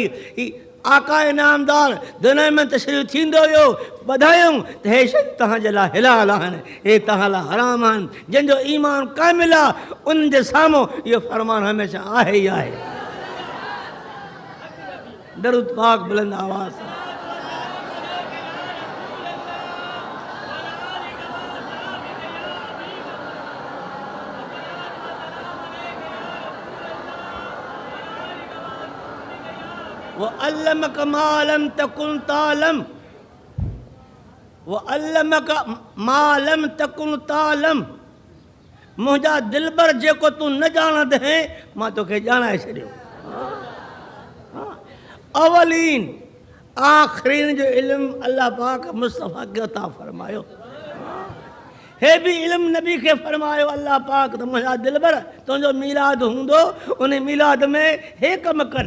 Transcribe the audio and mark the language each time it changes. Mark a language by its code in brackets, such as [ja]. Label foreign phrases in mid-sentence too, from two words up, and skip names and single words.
[sd] आका इनामदार दुनिया में तशरीफ़ थींदो हुयो, ॿधायूं त हे शइ तव्हांजे लाइ हिलाल आहिनि, हे तव्हां लाइ हराम आहिनि। जंहिंजो ईमान कामिल आहे उन जे साम्हूं इहो फरमान हमेशह आहे ई आहे। दरूद पाक बुलंद आवाज़ [ar] وعلمك ما لم تكن تعلم، وعلمك ما لم تكن تعلم. [sd] मुंहिंजा दिलबर जेको तूं न ॼाणंदे मां तोखे ॼाणाए छॾियो। अवलीन आख़िरीन जो इल्मु अल्लाह पाक मुस्तफ़ा खे अता फरमायो। हे बि इल्मु नबी खे फरमायो अल्लाह पाक त मुंहिंजा दिलबर तुंहिंजो मीलाद हूंदो, उन मीलाद में हे कमु कनि।